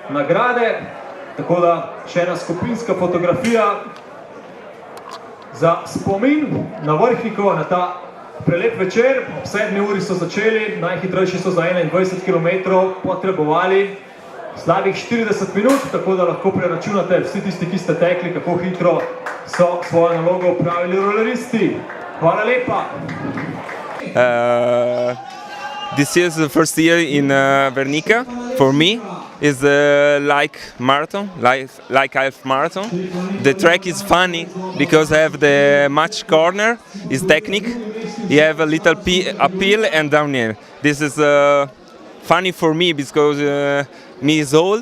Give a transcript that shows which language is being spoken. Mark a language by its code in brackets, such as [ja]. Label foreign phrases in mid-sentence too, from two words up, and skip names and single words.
[sl] nagrade, tako da še ena skupinska fotografija za spomin na Vrhniko, na ta prelep večer. Ob 7 uri so začeli, najhitrejši so za 21 km potrebovali slabih 40 minut, tako da lahko preračunate vsi tisti, ki ste tekli, kako hitro so svojo nalogo upravili roleristi. Hvala lepa! [en] This is the first year in Vrhnika for me. Is like marathon, like half marathon. The track is funny because I have the match corner, is technique. You have a little uphill and downhill. This is funny for me because me is old.